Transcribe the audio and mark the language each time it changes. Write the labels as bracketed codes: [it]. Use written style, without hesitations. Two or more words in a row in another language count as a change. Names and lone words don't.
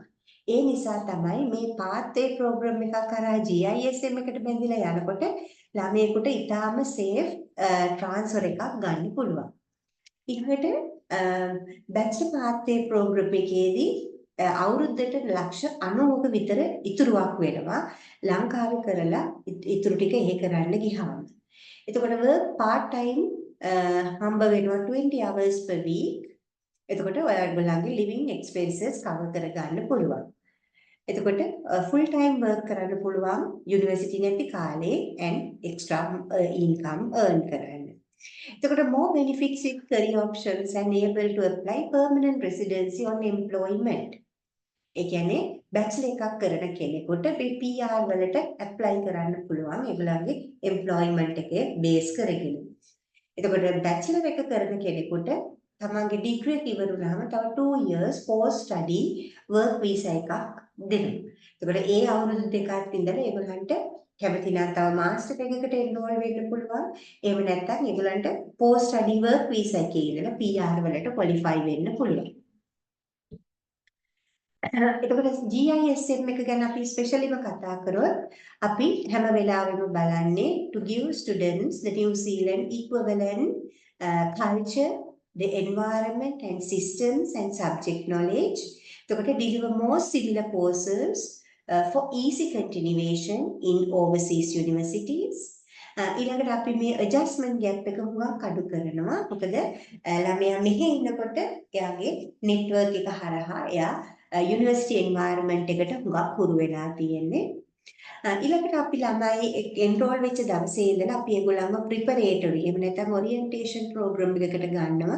[si] ඒ නිසා තමයි මේ [en] path A program [si] එකක් කරා GISM එකට බැඳිලා යනකොට ළමයෙකුට ඊටාම [en] safe transfer [si] එකක් ගන්න පුළුවන්. ඊළඟට [en] bachelor path A program [si] එකේදී අවුරුද්දට ලක්ෂ 90ක විතර ඉතුරුවක් වෙනවා ලංකාවේ කරලා ඉතුරු ටික එහෙ කරන්න ගියාම. [en] එතකොට work part time [si] හම්බ වෙනවා [en] 20 hours per week. [si] එතකොට ඔයාලගේ [en] living expenses cover [si] කරගන්න පුළුවන්. එතකොට [en] full time work [si] කරන්න පුළුවන් යුනිවර්සිටි නැති කාලේ [en] and extra income earn [si] කරන්න. [en] එතකොට more benefits with career options and able to apply permanent residency on employment. [si] ඒ කියන්නේ බැචලර් එකක් කරන කෙනෙකුට PR වලට apply කරන්න පුළුවන් ඒගොල්ලන්ගේ employment එකේ base කරගෙන. එතකොට බැචලර් එක කරන කෙනෙකුට තමන්ගේ ඩිග්‍රී එක ඉවර වුණාම තව [en] 2 years post study work visa [si] එකක් දෙනවා. එතකොට ඒ අවුරුදු දෙකක් ඉඳලා ඒගොල්ලන්ට කැමති නම් තව මාස්ටර් එකකට එන්රෝල් වෙන්න පුළුවන්. එහෙම නැත්නම් ඒගොල්ලන්ට [en] post study work visa [si] එකේ ඉඳලා PR වලට qualify වෙන්න පුළුවන්. එතකොට GISM එක ගැන අපි ස්පෙෂලිම කතා කරොත් අපි හැම වෙලාවෙම බලන්නේ [en] to give students the New Zealand equivalent culture, the environment and systems and subject knowledge. එතකොට deliver more similar courses for easy continuation in overseas universities. [si] ඊළඟට අපි මේ [en] adjustment gap [si] එක හුඟක් අඩු කරනවා. මොකද ළමයා මෙහෙ ඉන්නකොට එයාගේ network එක හරහා එයා [en] university environment [si] එකට හුඟක් හුරු වෙලා තියෙන්නේ. ඊළඟට අපි ළමයි එන්රෝල් වෙච්ච දවසේ ඉඳලා අපි ඒගොල්ලන්ව ප්‍රිපරේටරි එහෙම නැත්නම් [en] orientation program [si] එකකට ගන්නවා.